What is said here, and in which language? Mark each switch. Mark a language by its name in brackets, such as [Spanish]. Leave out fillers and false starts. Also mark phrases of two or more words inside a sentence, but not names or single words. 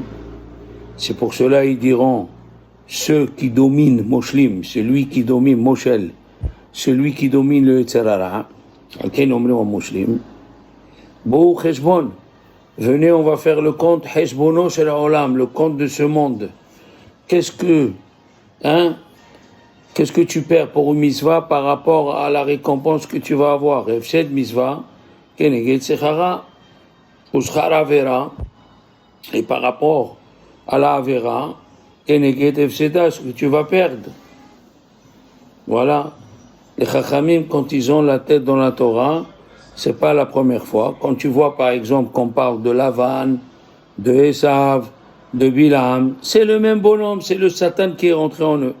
[French] C'est pour cela ils diront, ceux qui dominent Moshlim, celui qui domine Moshel, celui qui domine le Yetzirah, [Hebrew] על כן יאמרו המושלים. בואו חשבון. [French] Venez, on va faire le compte [Hebrew] חשבונו של עולם, [French] le compte de ce monde. Qu'est-ce que tu perds pour une mitzvah par rapport à la récompense que tu vas avoir? [Hebrew] הפסד מצוה כנגד שכרה ושכר עבירה, [French] et par rapport à la avera, [Hebrew] כנגד הפסדה, [French] ce que tu vas perdre. Voilà. Les chachamim, quand ils ont la tête dans la Torah, c'est pas la première fois. Quand tu vois par exemple qu'on parle de Lavan, de Esav, de Bilam, c'est le même bonhomme, c'est le Satan qui est rentré en eux.